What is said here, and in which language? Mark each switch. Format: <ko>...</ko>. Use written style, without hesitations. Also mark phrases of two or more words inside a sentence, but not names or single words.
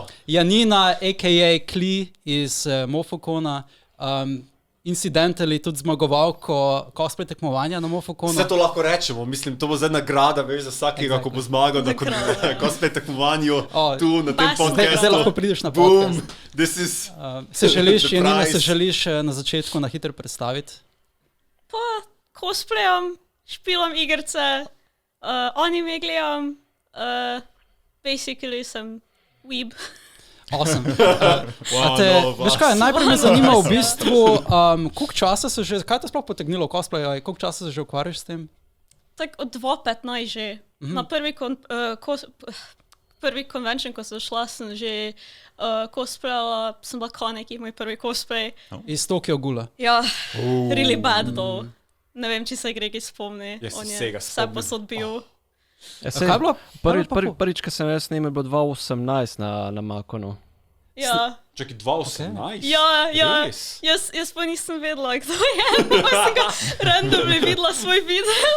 <sl>Janina, a.k.a. Kli iz Mofokona. Incidentally tudi zmagovalko cosplay tekmovanja na Mofokonu. Vse to lahko rečemo, mislim, to bo zdaj nagrada, veš, za vsakega, ko bo zmagal na cosplay tekmovanju tu na tem podcastu. Zdaj lahko prideš na podcast.</sl> <en>Boom, this is Janina,</en> <sl>se želiš na začetku na hitro predstaviti? Pa cosplayam, špilam igrice, anime gledam, basically sem weeb. Awesome. Veš kaj, najprej me zanima v bistvu, koliko časa se že, kaj te sploh potegnilo v cosplayu, koliko časa se že ukvarjaš s tem? Tak od 2015 že. Na prvi convention, ko sem šla, sem že cosplayala, sem bila Kaneki, moj prvi cosplay. Iz Tokyo Ghoula. Ja,</sl> <en>really bad though.</en> <sl>Ne vem, če se Gregi spomni. Jaz On se je vsega vse spomnim. posod bil. Kaj je bilo? Prvič, ko sem jaz snimal, je bilo 2018 na Makonu. Ja. Čakaj, 2018? Ja. Res? Jaz pa nisem vedela, kdo je. Pa sem ga randomly videla svoj video.</sl>